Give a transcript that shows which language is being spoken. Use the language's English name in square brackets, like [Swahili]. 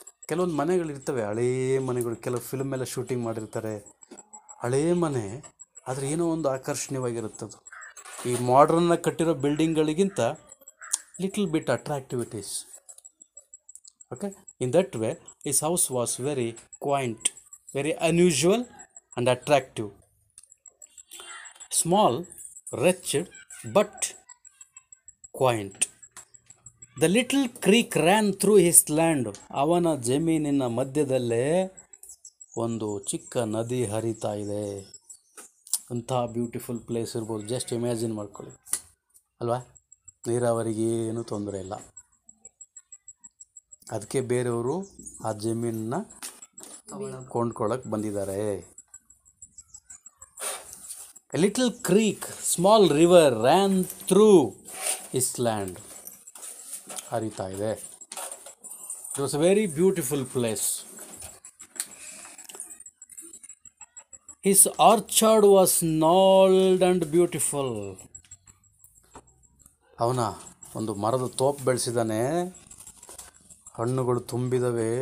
[Kannada] ಕೆಲವೊಂದು ಮನೆಗಳಿರ್ತವೆ, ಹಳೇ ಮನೆಗಳು, ಕೆಲವು ಫಿಲ್ಮ್ ಎಲ್ಲ ಶೂಟಿಂಗ್ ಮಾಡಿರ್ತಾರೆ, ಹಳೇ ಮನೆ, ಆದರೆ ಏನೋ ಒಂದು ಆಕರ್ಷಣೀಯವಾಗಿರುತ್ತದು. ಈ ಮಾಡ್ರನ್ನಾಗಿ ಕಟ್ಟಿರೋ ಬಿಲ್ಡಿಂಗ್ಗಳಿಗಿಂತ [English] Little bit attractivities. Okay, in that way his house was very quaint, very unusual and attractive. Small, wretched but quaint. The little creek ran through his land. [Kannada] ಅವನ ಜಮೀನಿನ ಮಧ್ಯದಲ್ಲೇ ಒಂದು ಚಿಕ್ಕ ನದಿ ಹರಿತಾ ಇದೆ. ಅಂಥ ಬ್ಯೂಟಿಫುಲ್ ಪ್ಲೇಸ್ ಇರ್ಬೋದು, ಜಸ್ಟ್ ಇಮ್ಯಾಜಿನ್ ಮಾಡ್ಕೊಳ್ಳಿ ಅಲ್ವಾ. ನೀರಾವರಿಗೆ ಏನೂ ತೊಂದರೆ ಇಲ್ಲ, ಅದಕ್ಕೆ ಬೇರೆಯವರು ಆ ಜಮೀನನ್ನ ಕೊಂಡ್ಕೊಳ್ಳೋಕೆ ಬಂದಿದ್ದಾರೆ. [English] A little creek, small river ran through his land. [Kannada] ಹರಿತಾ ಇದೆ. [English] It was a very beautiful place. His orchard was gnarled and beautiful. [Kannada] ಅವನ ಒಂದು ಮರದ ತೋಪ್ ಬೆಳೆಸಿದ್ದಾನೆ, ಹಣ್ಣುಗಳು ತುಂಬಿದವೆ.